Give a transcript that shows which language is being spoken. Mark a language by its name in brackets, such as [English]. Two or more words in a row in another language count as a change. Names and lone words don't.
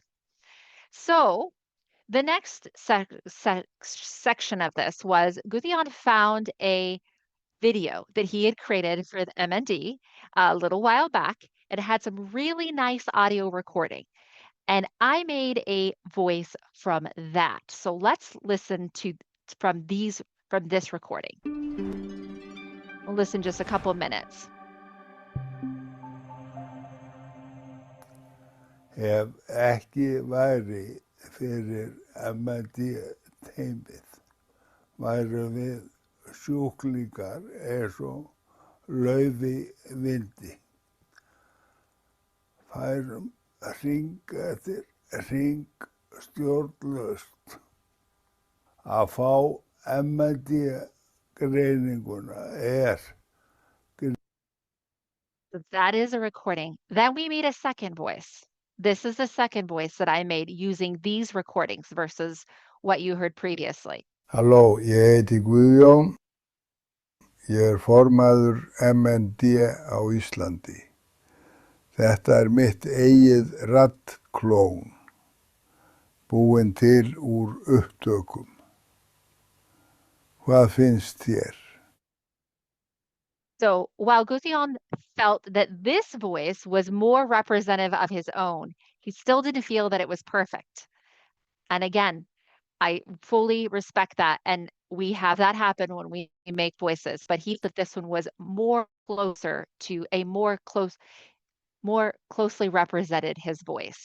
[English] So the next section of this was Gudion found a video that he had created for the MND a little while back. It had some really nice audio recording, and I made a voice from that. So let's listen to from this recording. We'll listen just a couple minutes. [Icelandic] Ef ekki væri fyrir MND-teymið, værum við sjúklingar eins og laufi vindi. Færum hring eftir hring stjórnlaust að fá MND-greininguna [English] So that is a recording. Then we made a second voice. This is the second voice that I made using these recordings versus what you heard previously. [Icelandic] Halló, ég heiti Guðjón. Ég formaður MND á Íslandi. Þetta mitt eigið raddklón, búinn til úr upptökum. Hvað finnst þér? [English] So while Gudion felt that this voice was more representative of his own, he still didn't feel that it was perfect. And again, I fully respect that. And we have that happen when we make voices, but he thought this one was more closer to a more closely represented his voice.